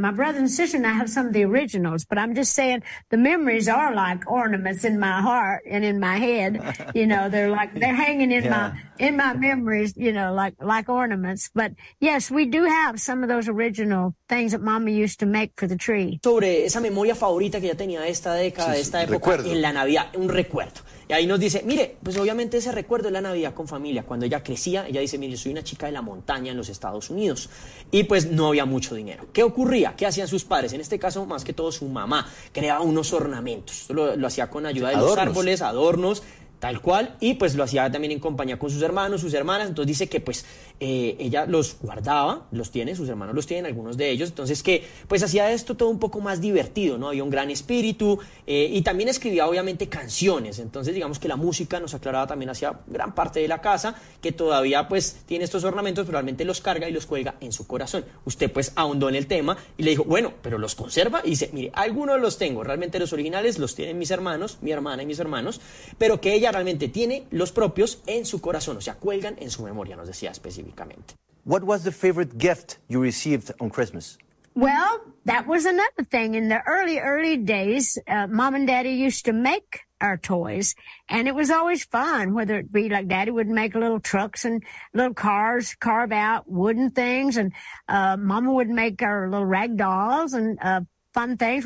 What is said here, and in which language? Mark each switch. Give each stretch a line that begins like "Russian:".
English: My brother and sister and I have some of the originals, but I'm just saying the memories are like ornaments in my heart and in my head. You know, they're like, they're hanging in my memories, you know, like ornaments. But yes, we do have some of those original things that Mama used to make for the tree.
Spanish: Sobre esa memoria favorita que ya tenía esta década, sí, esta época, recuerdo. En la Navidad, un recuerdo. Y ahí nos dice, mire, pues obviamente ese recuerdo es la Navidad con familia. Cuando ella crecía, ella dice, mire, yo soy una chica de la montaña en los Estados Unidos. Y pues no había mucho dinero. ¿Qué ocurría? ¿Qué hacían sus padres? En este caso, más que todo, su mamá creaba unos ornamentos. Lo hacía con ayuda de adornos. Los árboles, adornos, tal cual. Y pues lo hacía también en compañía con sus hermanos, sus hermanas. Entonces dice que pues ella los guardaba, los tiene, sus hermanos los tienen, algunos de ellos. Entonces que pues hacía esto todo un poco más divertido, ¿no? Había un gran espíritu y también escribía obviamente canciones. Entonces digamos que la música nos aclaraba también hacia gran parte de la casa, que todavía pues tiene estos ornamentos, pero realmente los carga y los cuelga en su corazón. Usted pues ahondó en el tema y le dijo, bueno, pero los conserva. Y dice, mire, algunos los tengo, realmente los originales los tienen mis hermanos, mi hermana y mis hermanos, pero que ella realmente tiene los propios en su corazón, o sea, cuelgan en su memoria, nos decía específicamente.
English: What was the favorite gift you received on Christmas? Well, that was another thing. In the early days, Mom and Daddy used to make our toys, and it was always fun, whether it be like Daddy would make little trucks and little cars, carve out wooden things, and Mama would make our little rag dolls and fun things.